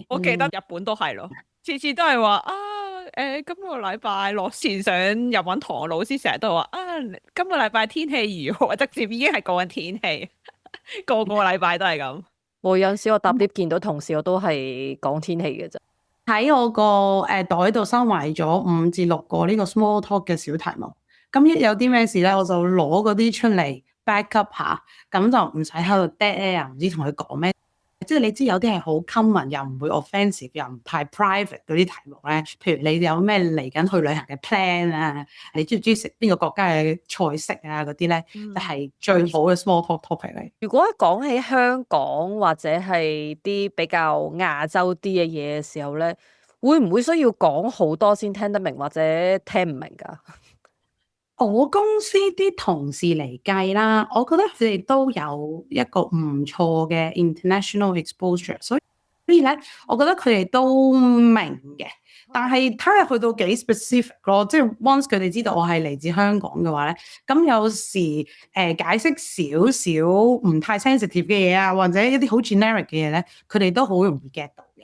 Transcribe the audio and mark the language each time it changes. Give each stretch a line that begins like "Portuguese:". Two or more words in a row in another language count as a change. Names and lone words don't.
Cantonese: 我記得日本都係咯，次次都係話今個禮拜落線上日文堂，老師成日都話今個禮拜天氣如何，直接已經係講緊天氣，個個禮拜都係咁。我有陣時我搭 lift 見到同事，我都係講天氣嘅啫。喺我個袋度收埋咗5至6個呢個
English: small talk
Cantonese: 嘅小題目，咁一有啲咩事咧，我就攞嗰啲出嚟
English: back up
Cantonese: 下，咁就唔使喺度
English: dead air，
Cantonese: 唔知同佢講咩。即係你知有啲係好 common 又唔會 offensive 又唔太 private 嗰啲題目咧，譬如你有咩嚟緊去旅行嘅 plan 啊，你中唔中意食邊個國家嘅菜式啊嗰啲咧，就係最好嘅
English: small talk topic
Cantonese: 嚟。如果講起香港或者係啲比較亞洲啲嘅嘢嘅時候咧，會唔會需要講好多先聽得明或者聽唔明㗎？我公司啲同事嚟計啦，我覺得佢哋都有一個唔錯嘅
English: international exposure，
Cantonese: 所以咧，我覺得佢哋都明嘅。但係睇下去到幾 specific 咯，即係 once 佢哋知道我係嚟自香港嘅話咧，咁有時解釋少少唔太 sensitive 嘅嘢啊，或者一啲好 generic 嘅嘢咧，佢哋都好容易 get 到嘅。